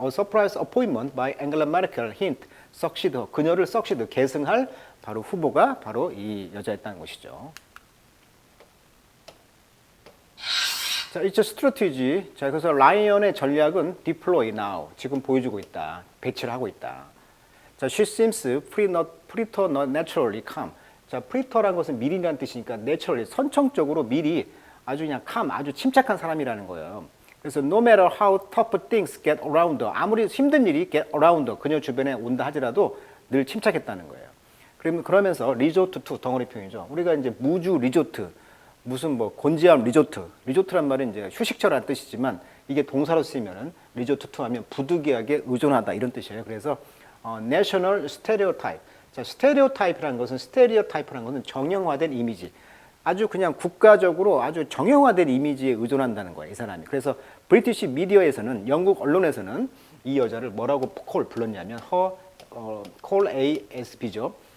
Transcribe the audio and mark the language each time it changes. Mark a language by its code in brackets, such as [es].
[en] A surprise appointment by Angela Merkel hint succeed. [ko] 그녀를 succeed, 계승할 바로 후보가 바로 이 여자였다는 것이죠. 자, 이제 스트래티지. 자, 그래서 라이언의 전략은 [en] deploy now. [ko] 지금 보여주고 있다. 배치를 하고 있다. [en] 자, she seems preternaturally calm. [ko] 자, preter란 것은 미리라는 뜻이니까 naturally, 선천적으로 미리 아주 그냥 calm, 아주 침착한 사람이라는 거예요. 그래서 [en] no matter how tough things get around her, [ko] 아무리 힘든 일이 [en] get around her, [ko] 그녀 주변에 온다 하더라도 늘 침착했다는 거예요. 그러면서 [en] resort to, [ko] 덩어리 표현이죠. 우리가 이제 무주 리조트, 무슨 뭐 곤지암 리조트, 리조트란 말은 이제 휴식처라는 뜻이지만 이게 동사로 쓰이면은 리조트 to 하면 부득이하게 의존하다 이런 뜻이에요. 그래서 [en] national stereotype. [ko] 자, 스테레오타입이라는 것은 정형화된 이미지. 아주 그냥 국가적으로 아주 정형화된 이미지에 의존한다는 거예요, 이 사람이. 그래서 브리티시 미디어에서는, 영국 언론에서는 이 여자를 뭐라고 불렀냐면 콜 ASB죠.